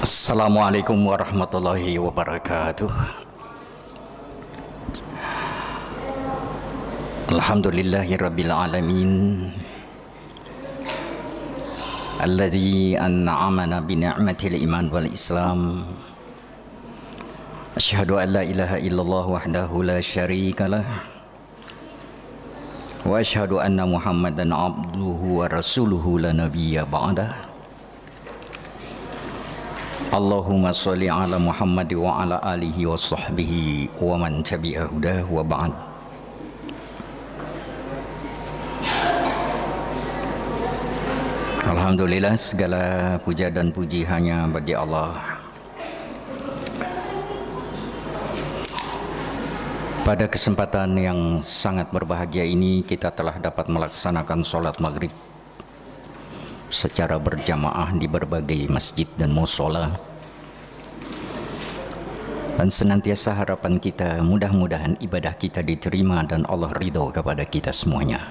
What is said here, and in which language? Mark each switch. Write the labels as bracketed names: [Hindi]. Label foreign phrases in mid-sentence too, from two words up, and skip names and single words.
[Arabic] السلام عليكم ورحمة الله وبركاته. الحمد لله رب العالمين. الذي أنعمنا بنعمة الإيمان والإسلام. أشهد أن لا إله إلا الله وحده لا شريك له. وأشهد أن محمدا عبده ورسوله لا نبي بعده. اللهم صل على محمد وعلى آله وصحبه ومن تبع هداه وبعد. الحمد لله, [Indonesian] segala puja dan puji hanya bagi Allah. Pada kesempatan yang sangat berbahagia ini, kita telah dapat melaksanakan sholat maghrib secara berjamaah di berbagai masjid dan mushola, dan senantiasa harapan kita mudah-mudahan ibadah kita diterima dan Allah ridho kepada kita semuanya.